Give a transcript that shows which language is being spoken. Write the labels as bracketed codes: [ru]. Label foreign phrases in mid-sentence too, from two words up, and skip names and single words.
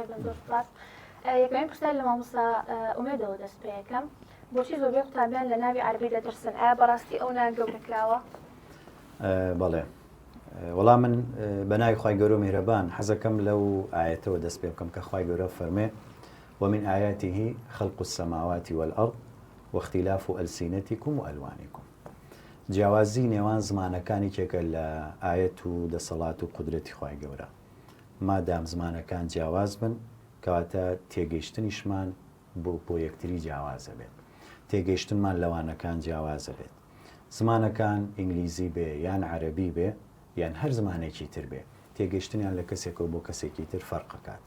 [ckb] یەکەمین پرسیار لە مامۆستا ئومێدەوە دەست پێ یەکەم، بۆچی زۆربەی قوتابیان لە ناوی عەرەبی دەترسن؟ ئایا بەڕاستی ئەو نانگەورەکراوە؟ بەڵێ، وەڵام من بە ناوی خوای گەورە و میهرەبان حەزەکەم لەو ئایەتەوە دەست پێ بکەم کە خوای گەورە فەرمێ [ar] ومن آياته خلق السماوات والأرض واختلاف ألسنتكم وألوانكم. [ckb] جیاوازی نێوان زمانەکانی کێکە لە ئاەت و دەسەڵات و قودرەتی خوای گەورە. مادام زمانەکان جیاواز بن کەواتە تێگەیشتنیشمان بۆ یەکتری جیاوازە بێت، تێگەیشتنمان لەوانەکان جیاوازە بێت. زمانەکان ئینگلیزی بێ یان عەرەبی بێ یان هەر زمانێکی تر بێ، تێگەیشتنیان لە کەسێکەوە بۆ کەسێکی تر فەرقەکات.